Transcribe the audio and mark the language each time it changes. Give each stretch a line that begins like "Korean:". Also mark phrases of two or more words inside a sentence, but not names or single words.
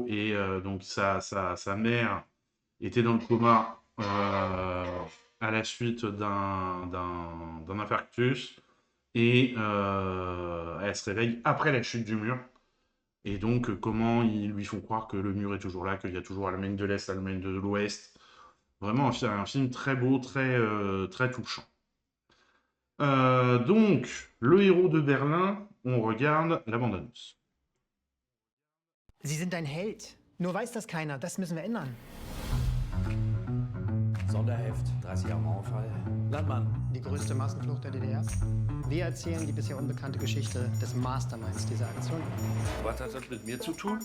French: Et donc sa mère était dans le coma à la suite d'un infarctus et elle se réveille après la chute du mur. Et donc, comment ils lui font croire que le mur est toujours là, qu'il y a toujours l'Allemagne de l'Est, l'Allemagne de l'Ouest. Vraiment un film très beau, très touchant. Donc, le héros de Berlin, on regarde la bande-annonce.
German: Sie sind ein Held. Nur weiß das keiner. Das müssen wir ändern. Sonderheft, 30 Jahre Mauerfall. Landmann. Die größte Massenflucht der DDR. Wir erzählen die bisher unbekannte Geschichte des Masterminds dieser Aktion. Was hat das mit mir zu tun?